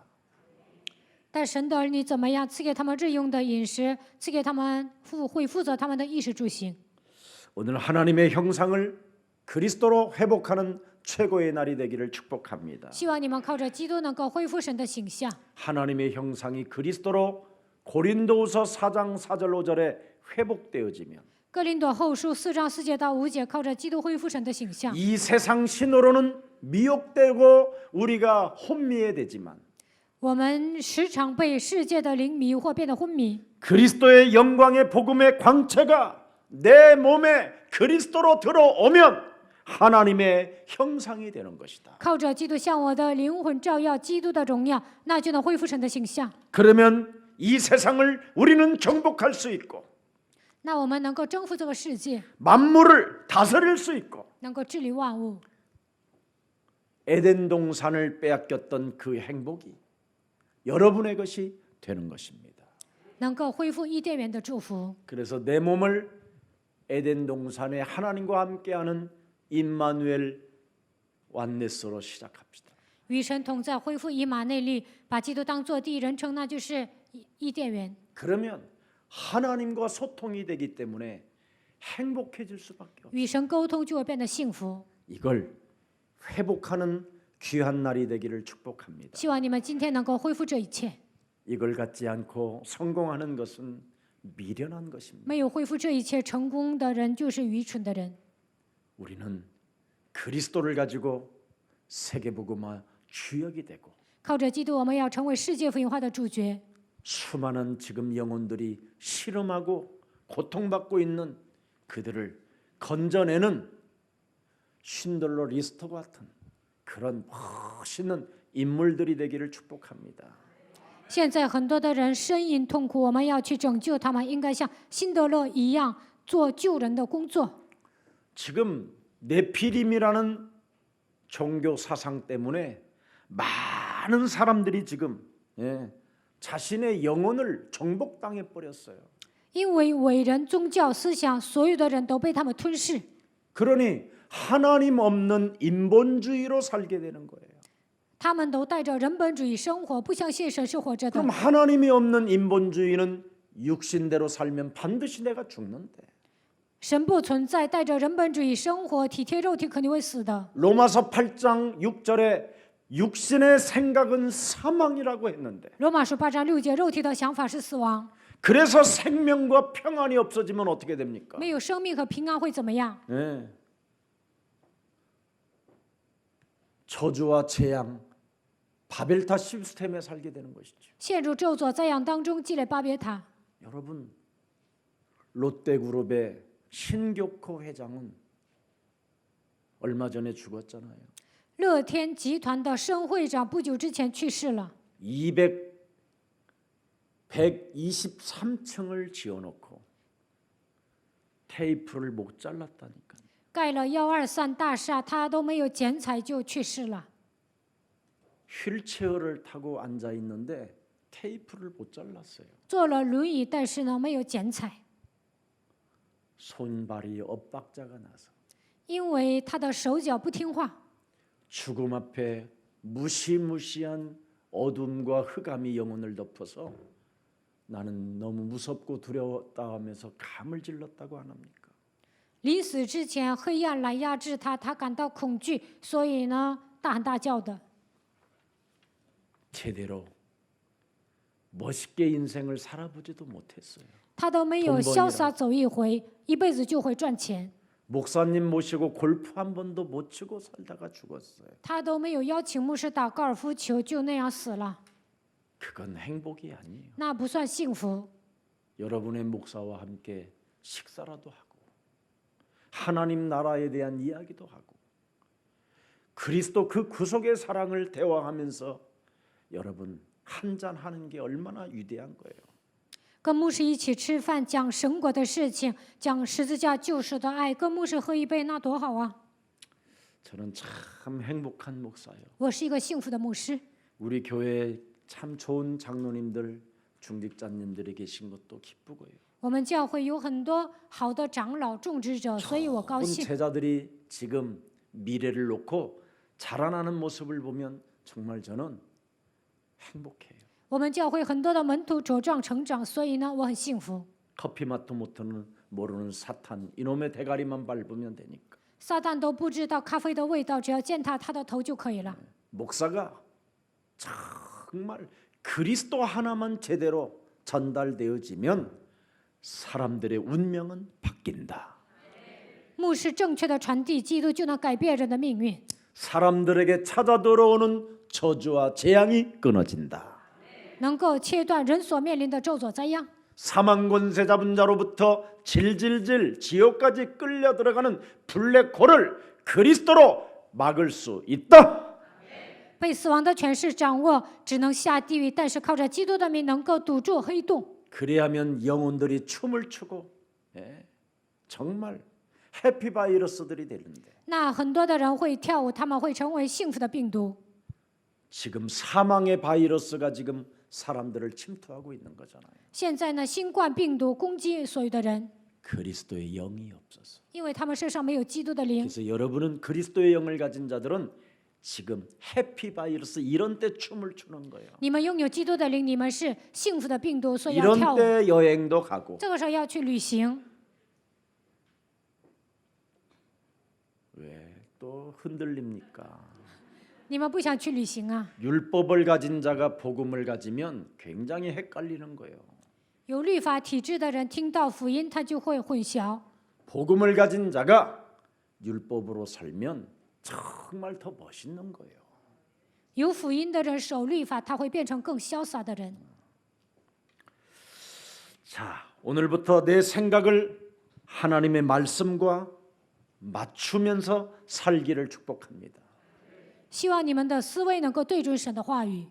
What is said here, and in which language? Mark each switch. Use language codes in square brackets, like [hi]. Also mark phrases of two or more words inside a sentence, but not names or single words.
[zh] 但神的儿女怎么样？赐给他们日用的饮食，赐给他们会负责他们的衣食住行。 [ko] 오늘 하나님의 형상을 그리스도로 회복하는 최고의 날이 되기를 축복합니다. [zh] 希望你们靠着基督能够恢复神的形象。 [ko] 하나님의 형상이 그리스도로 고린도후서 4장 4절 5절에 회복되어지면 [zh] 哥林多后书4章4节到5节，靠着基督恢复神的形象。 [ko] 이 세상 신으로는 미혹되고 우리가 혼미해 되지만 [zh] 我们时常被世界的灵迷惑，变得昏迷。 [ko] 그리스도의 영광의 복음의 광채가 내 몸에 그리스도로 들어오면 하나님의 형상이 되는 것이다. [zh] 靠着基督向我的灵魂照耀基督的荣耀，那就能恢复神的形象。 [ko] 그러면 이 세상을 우리는 정복할 수 있고 [zh] 那我们能够征服这个世界， [ko] 만물을 다스릴 수 있고 [zh] 能够治理万物。 [ko] 에덴 동산을 빼앗겼던 그 행복이 여러분의 것이 되는 것입니다. [zh] 能够恢复伊甸园的祝福。 [ko] 그래서 내 몸을 에덴 동산에 하나님과 함께하는 임마누엘 완네스로 시작합시다. [zh] 与神同在，恢复以马内利，把基督当作第一人称，那就是伊甸园。 [ko] 그러면 하나님과 소통이 되기 때문에 행복해질 수밖에 없어요. [zh] 与神沟通就会变得幸福。 [ko] 이걸 회복하는 귀한 날이 되기를 축복합니다. [zh] 希望你们今天能够恢复这一切。 [ko] 이걸 갖지 않고 성공하는 것은 미련한 것입니다. [zh] 没有恢复这一切成功的人，就是愚蠢的人。 [ko] 우리는 그리스도를 가지고 세계복음화 주역이 되고 [zh] 靠着基督，我们要成为世界福音化的主角。 [ko] 수많은 지금 영혼들이 실험하고 고통받고 있는 그들을 건져내는 쉰들러 리스터 같은 그런 멋있는 인물들이 되기를 축복합니다. [zh] 现在很多的人呻吟痛苦，我们要去拯救他们，应该像辛德勒一样做救人的工作。 [ko] 지금 네피림이라는 종교 사상 때문에 많은 사람들이 지금 자신의 영혼을 정복당해 버렸어요. [zh] 因为伟人宗教思想，所有的人都被他们吞噬。 [ko] 그러니 하나님 없는 인본주의로 살게 되는 거예요. [zh] 他们都带着人本主义生活，不相信神是活着的。 [ko] 그럼 하나님이 없는 인본주의는 육신대로 살면 반드시 내가 죽는데. [zh] 神不存在，带着人本主义生活，体贴肉体肯定会死的。 [ko] 로마서 8장 6절에 육신의 생각은 사망이라고 했는데 [zh] 罗马书8章6节，肉体的想法是死亡， [ko] 그래서 생명과 평안이 없어지면 어떻게 됩니까? [zh] 没有生命和平安会怎么样？ [ko] 네. 저주와 재앙, 바벨탑 시스템에 살게 되는 것이죠. [zh] 陷入咒诅灾殃当中，积累巴别塔。 [ko] 여러분, 롯데그룹의 신교코 회장은 얼마 전에 죽었잖아요. [zh] 乐天集团的申会长不久之前去世了， [ko] 123층을 지어놓고 테이프를 못 잘랐다니까. [zh] 盖了123大厦，他都没有剪彩就去世了。 [ko] 휠체어를 타고 앉아 있는데 테이프를 못 잘랐어요. [zh] 坐了轮椅，但是呢没有剪彩， [ko] 손발이 엇박자가 나서 [zh] 因为他的手脚不听话。 [ko] 죽음 앞에 무시무시한 어둠과 흑암이 영혼을 덮어서 나는 너무 무섭고 두려웠다 하면서 감을 질렀다고 안 합니까? [zh] 临死之前，黑暗来压制他，他感到恐惧，所以呢大喊大叫的。 [ko] 제대로 멋있게 인생을 살아보지도 못했어요. [zh] 他都没有潇洒走一回，一辈子就会赚钱。 [ko] 목사님 모시고 골프 한 번도 못 치고 살다가 죽었어요. [zh] 他都没有邀请牧师打高尔夫球，就那样死了， [ko] 그건 행복이 아니에요. [zh] 那不算幸福。 [ko] 여러분의 목사와 함께 식사라도 하고 하나님 나라에 대한 이야기도 하고 그리스도 그 구속의 사랑을 대화하면서 여러분 한잔 하는 게 얼마나 위대한 거예요. [zh] 跟牧师一起吃饭，讲神国的事情，讲十字架救赎的爱，跟牧师喝一杯，那多好啊！ [ko] 저는 참 행복한 목사예요. [zh] 我是一个幸福的牧师。 [ko] 우리 교회에 참 좋은 장로님들, 중직자님들이 계신 것도 기쁘고요. [zh] 我们教会有很多好的长老、种植者，所以我高 [ko] 좋은 [zh] 兴。 [ko] 제자들이 지금 미래를 놓고 자라나는 모습을 보면 정말 저는 행복해요. [zh] 我们教会很多的门徒茁壮成长，所以呢，我很幸福。 [ko] 커피 맛도 모르는 사탄 이놈의 대가리만 밟으면 되니까. [zh] 撒旦都不知道咖啡的味道，只要践踏他的头就可以了。 [ko] 목사가 정말 그리스도 하나만 제대로 전달되어지면 사람들의 운명은 바뀐다. [zh] 牧师正确的传递基督，就能改变人的命运。 [ko] 사람들에게 찾아 들어오는 저주와 재앙이 끊어진다. [zh] 能够切断人所面临的咒诅灾殃。 [ko] 사망 권세 잡은 자로부터 질질질 지옥까지 끌려 들어가는 블랙홀을 그리스도로 막을 수 있다. [zh] 被死亡的权势掌握，只能下地狱，但是靠着基督的名能够堵住黑洞。 [ko] 그래야면 영혼들이 춤을 추고 정말 해피바이러스들이 되는데 [zh] 那很多的人会跳舞，他们会成为幸福的病毒。 [ko] 지금 사망의 바이러스가 지금 사람들을 침투하고 있는 거잖아요. [zh] 现在呢，新冠病毒攻击所有的人， [ko] 그리스도의 영이 없어서. [zh] 因为他们身上没有基督的灵。 [ko] 그래서 여러분은 그리스도의 영을 가진 자들은 지금 해피바이러스 이런 때 춤을 추는 거예요. [zh] 你们拥有基督的灵，你们是幸福的病毒，所以要 [ko] 이런 [zh] 跳舞。 [ko] 때 여행도 가고 [zh] 这个时候要去旅行， [ko] 왜 또 흔들립니까? [zh] 你们不想去旅行啊？ [ko] 율법을 가진 자가 복음을 가지면 굉장히 헷갈리는 거예요. [zh] 有律法体制的人听到福音，他就会混淆。 [ko] 복음을 가진 자가 율법으로 살면 정말 더 멋있는 거예요. [zh] 有福音的人守律法，他会变成更潇洒的人。 [ko] 자, 오늘부터 내 생각을 하나님의 말씀과 맞추면서 살기를 축복합니다. [zh] 希望你们的思维能够对准神的话语。